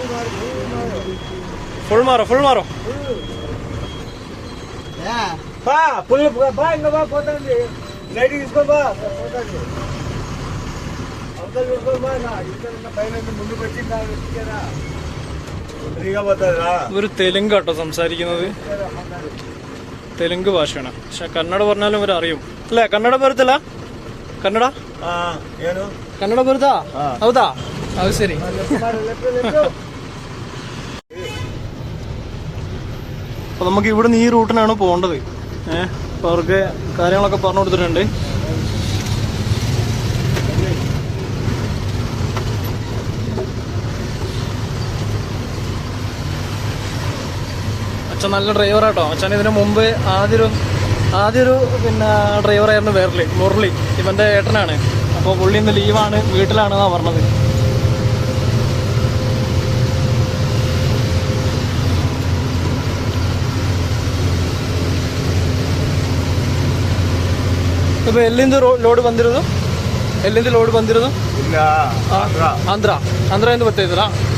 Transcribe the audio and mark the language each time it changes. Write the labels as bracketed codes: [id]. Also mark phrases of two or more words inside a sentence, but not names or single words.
[ml] ഫുൾ മാറോ, ഫുൾ മാറോ. ഇവര് തെലുങ്ക് കേട്ടോ സംസാരിക്കുന്നത്. തെലുങ്ക് ഭാഷയാണ്. പക്ഷെ കന്നഡ പറഞ്ഞാലും ഇവർ അറിയും അല്ലേ? [kn] കന്നഡ ബರುತ್ತಲ್ಲ? ಕನ್ನಡ ಕನ್ನಡ ಬರುತ್ತಾ? ಹೌದಾ? ಅದು ಸರಿ. [ml] അപ്പൊ നമുക്ക് ഇവിടുന്ന് ഈ റൂട്ടിനാണ് പോകേണ്ടത്. അപ്പൊ അവർക്ക് കാര്യങ്ങളൊക്കെ പറഞ്ഞു കൊടുത്തിട്ടുണ്ട്. അച്ഛൻ നല്ല ഡ്രൈവറാട്ടോ. അച്ഛൻ ഇതിന് മുമ്പ് ആദ്യൊരു പിന്നെ ഡ്രൈവറായിരുന്നു മുരളി. ഇവന്റെ ഏട്ടനാണ്. അപ്പോൾ പുള്ളി ഇന്ന് ലീവാണ്, വീട്ടിലാണെന്നാ പറഞ്ഞത്. [kn] ಇಪ್ಪ ಎಲ್ಲಿಂದ ಲೋಡ್ ಬಂದಿರೋದು? ಎಲ್ಲಿಂದ ಲೋಡ್ ಬಂದಿರೋದು? ಇಲ್ಲ, ಆಂಧ್ರದಿಂದ ಬರ್ತಾ ಇದ್ದೀರಾ?